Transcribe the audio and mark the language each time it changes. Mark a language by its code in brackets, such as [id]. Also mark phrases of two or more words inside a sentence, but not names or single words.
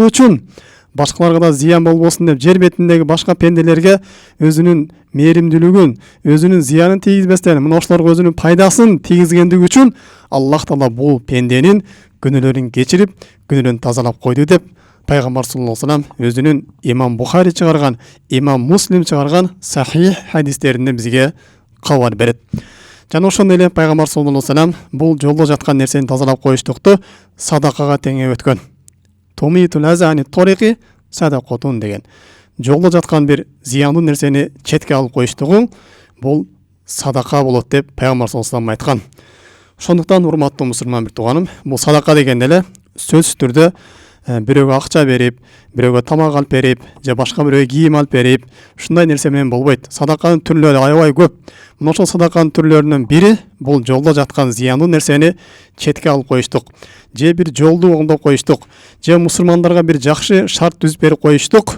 [ky] үчүн, башкаларга да зыян болбосун деп жер бетиндеги башка пенделерге өзүнүн мээримдүүлүгүн, өзүнүн зыянын тийгизбестен мына ошолорго өзүнүн пайдасын тийгизгендиги үчүн Аллах Таала бул пенденин күнөөлөрүн кечирип, күнөөлөрүн тазалап койду деп пайгамбар [ar] صلى الله عليه وسلم [ky] өзүнүн имам Бухари чыгарган, имам Муслим чыгарган сахих хадистеринде бизге кабар берет. Жана ошондой эле пайгамбар [ar] صلى الله عليه وسلم [ky] бул жолдо жаткан нерсени тазалап коюштукту садакага теңеп өткөн. [ar] تميط الأذى الطريق صدقة деген. [ky] Жолдо жаткан бир зыяндуу нерсени четке алып коюштугуң бул садака болот деп пайгамбар [ar] صلى الله عليه وسلم [ky] айткан. Ошондуктан урматтуу мусулман бир тууганым, бул садака дегенде эле сөзсүз түрдө бирөөгө акча берип, бирөөгө тамак алып берип, же башка бирөөгө кийим алып берип, ушундай нерсе менен болбойт. Садаканын түрлөрү аябай көп. Мына ошол садаканын түрлөрүнүн бири бул жолдо жаткан зыяндуу нерсени четке алып коюштук, же бир жолду оңдоп коюштук, же мусулмандарга бир жакшы шарт түзүп берип коюштук.